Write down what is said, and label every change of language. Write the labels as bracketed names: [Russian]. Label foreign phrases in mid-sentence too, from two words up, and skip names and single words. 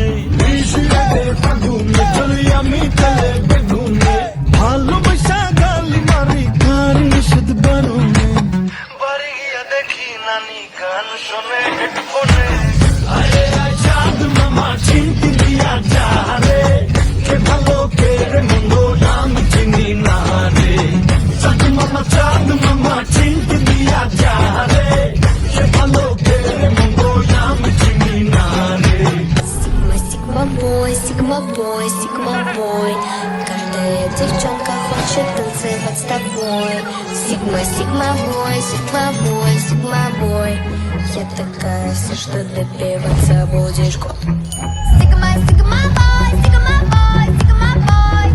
[Bangla] বেশি লাগে ফাগুনে চলি আমি চলে বেগুনে ভালোবাসা গালি মারি কার নিষেধ বারুনে বাড়ি গিয়া দেখি নানি গান শোনে হেডফোনে আরে চাঁদ মামা চিনতে দিয়া যা রে কে ভালো কে রে মন্দ আমি চিনি না রে চাঁদ মামা চিনতে দিয়া যা রে কে ভালো কে রে মন্দ আমি চিনি না রে [Russian] Sigma Boy. Каждая девчонка хочет танцевать с тобой. Sigma Boy. Я такая вся, что добиваться будешь год. Sigma Boy.